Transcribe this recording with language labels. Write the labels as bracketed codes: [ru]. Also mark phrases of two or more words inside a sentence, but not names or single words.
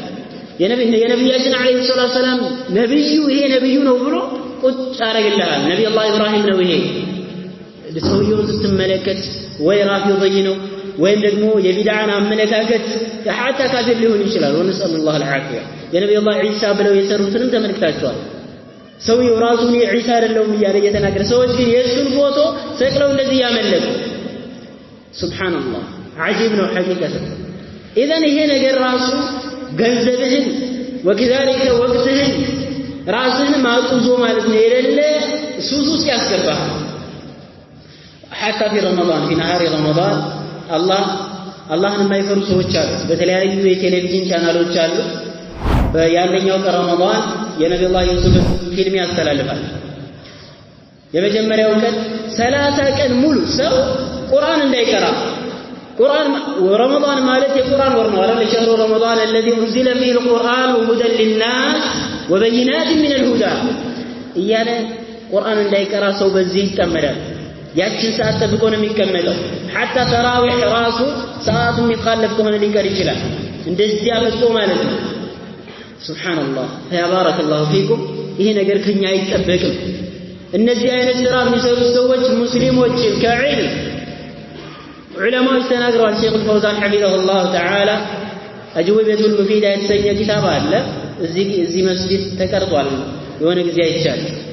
[am] የነብያችን [ar] عليه الصلاة السلام [am] ነብዩ ይሄ ነብዩ ነው ብሎ ቁጭ አረጋግልሃል ነብዩ አላህ ኢብራሂም ነው ይሄ ሰውየውን ስትመለከት ወይ ራፊضይ ነው ወይም ደግሞ የቢድዓን አመለካከት حتى ካፊር ሊሆን ይችላል [ar] ونسأل الله العافية [am] የነብዩ አላህ ዒሳ ብለው የሰሩትንም ተመልክታቸዋል ሰውየው ራሱን ዒሳ አይደለም እያለ እየተናገረ ሰዎች ግን የእሱን ፎቶ ሰቅለው እንደዚህ ያመለኩ ሱብሃንአላህ አጂብ ነው [ar] حقيقة إذن [am] ይሄ ነገር ራሱ ገንዘብህን ወከዛሊከ ወቅትህን ራስህን ማጡዞ ማለት ነው የሌለ ሱስ ውስጥ ያስገባህ [ar] حتى في رمضان في نهار رمضان [am] አላህን የማይፈሩ ሰዎች አሉ በተለያዩ የቴሌቪዥን ቻናሎች አሉ በያንደኛው ረመዳን የነብዩላህ ዩሱፍ ፊልም ያስተላልፋል የመጀመሪያው ቀን 30 ቀን ሙሉ ሰው ቁርአን እንዳይቀራ ቁርአን ረመዳን ማለት የቁርአን ወር ነው አይደል [ar] شهر رمضان الذي انزل فيه القرآن وهدى للناس وبينات من الهدى [am] እያለ ቁርአን እንዳይቀራ ሰው በዚህ ይጠመዳል ያችን ሰዓት ተብቆ ነው የሚቀመጠው حتى ተራዊህ ራሱ ሰዓቱ የሚخالف ከሆነ ሊቀር ይችላል እንደዚህ አመጣው ማለት ነው ሱብሃንአላህ ተባረከ [ar] الله فيكم [am] ይሄ ነገር ከኛ አይጠበቅም እነዚህ አይነት ስራ የሚሰሩ ሰዎች ሙስሊሞች ከዒልም ዑለማዎች ተናግረዋል ሼኹ ፈውዛን [ar] حفظه الله تعالى [am] አጅወበቱል ሙፊዳ የተሰኘ ኪታብ አለ እዚህ መስጂድ ተቀርጧል የሆነ ጊዜ አይቻል